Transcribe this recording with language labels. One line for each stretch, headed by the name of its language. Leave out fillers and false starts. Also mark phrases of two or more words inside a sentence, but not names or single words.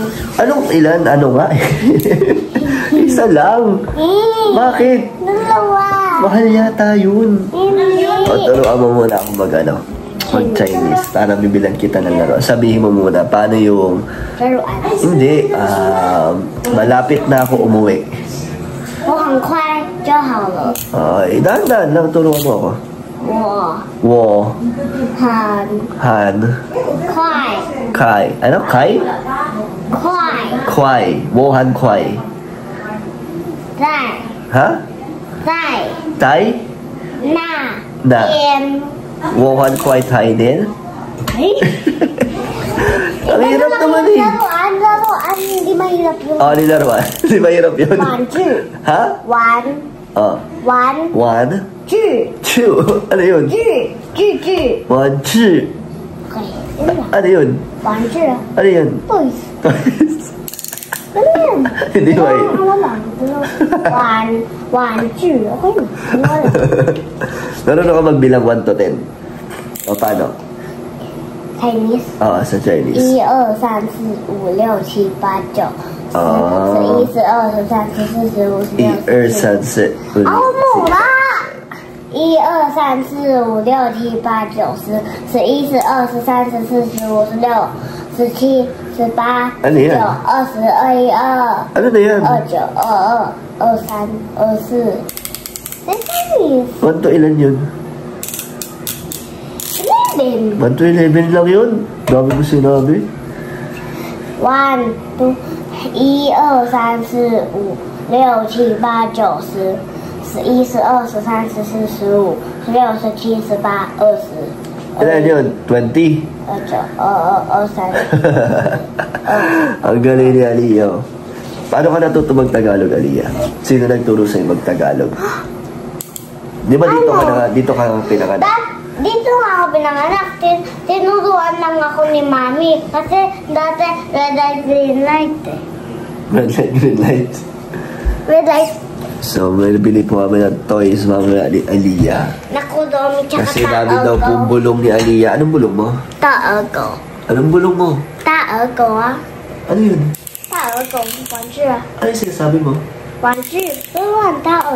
Filipino: Anong ilan? Ano nga? Isa lang. Bakit? Dalawa. Mahal yata yun. Hindi. O, turuan mo muna ako mag-Chinese para bibilan kita ng laro. Sabihin mo muna, paano yung... Laruan. Hindi, malapit na ako umuwi.
Chinese: 我很快就好了。
Filipino: Ay, dahan-dahan lang, turuan mo ako.
Chinese: 我很 Han, 快
Filipino: Kai. Ano? Kai?
Chinese: 快 Kwai. Wohan Kwai. 在 Ha? 在 Tai? 那 Na. 边。
Filipino: Wohan Kwai Tai din?
Chinese: 哎，
Filipino: Ang hirap naman eh. laruan, hindi mahirap yun. Oh, nilaruan. Di ba hirap yun?
Chinese: 玩具， Ha? 玩 Oh. 玩
English: One,
Chinese: 具
Filipino: two. Ano yun?
Chinese: 具。
English: One, two.
Chinese: 可以，
Filipino: Ano yun?
Chinese: 玩具。
Filipino: Ano yun?
English: Toys.
Chinese: 真的。
Filipino: Hindi ba eh?
Chinese: 玩具 ，OK。
Filipino: Marunong ka magbilang 1 to 10. O, paano?
English: Chinese。
Filipino: Oo, sa Chinese.
Chinese: 1、2、3、4、5、6、7、8、9、10、11、12、13、14、15、16、 1、2、3、4、5、好猛啦！1、2、3、4、5、6、7、8、9、10、11、12、13、14、15、16、17、18、
Filipino: Ano yan?
Chinese: 19、20、21、
Filipino: Ano na yan?
Chinese: 22、22、23、24。
English: That's Chinese.
Filipino: 1 to ilan yun? 11. 1 to 11 lang yun. Dami mo sinabi.
Chinese: 1、2、1、2、3、4、5、6、7、8、9、10、11、12、13、14、15、16、17、18、20。
Filipino: Ilan yun? 20?
Chinese: 22、23。
Filipino: Ang galing ni Aliyah. Paano ka natuto mag-Tagalog, Aliyah? Sino nagturo sa'yo mag-Tagalog? Di ba dito ka pinanganak? Dito nga ako pinanganak. Tinuruan lang ako ni Mami. Kasi dati red light, green light eh.
English: Red light, green light. Red light.
Filipino: So, may bili po kami ng toys mamaya ni Aliyah. Nakudomi tsaka Kasi dami daw pong bulong ni Aliyah. Anong bulong mo? Taego. Anong bulong mo? Taego ah. Ano yun? Taego.
Chinese: 玩具啊。
Filipino: Ano yung sinasabi mo?
Chinese: 玩具。
Filipino: Laruan taego.